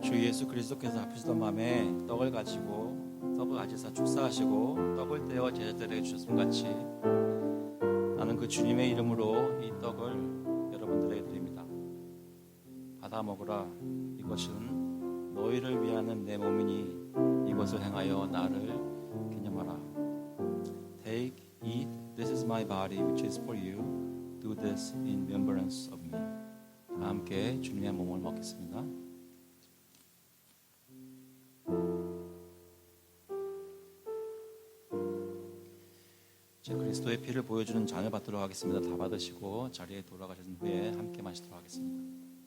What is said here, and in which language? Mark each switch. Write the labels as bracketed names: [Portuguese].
[Korean] 예수 그리스도께서 아프시던 밤에 떡을 가지사 축사하시고 떡을 떼어 제자들에게 주셨음 같이 나는 그 주님의 이름으로 이 떡을 여러분들에게 드립니다. 받아 먹으라. 이것은 너희를 위하는 내 몸이니 이것을 행하여 나를 기념하라. [English] Take, eat, this is my body which is for you. Do this in remembrance of me. [Korean] 다 함께 주님의 몸을 먹겠습니다. 제 그리스도의 피를 보여주는 잔을 받도록 하겠습니다. 다 받으시고 자리에 돌아가신 후에 함께 마시도록 하겠습니다.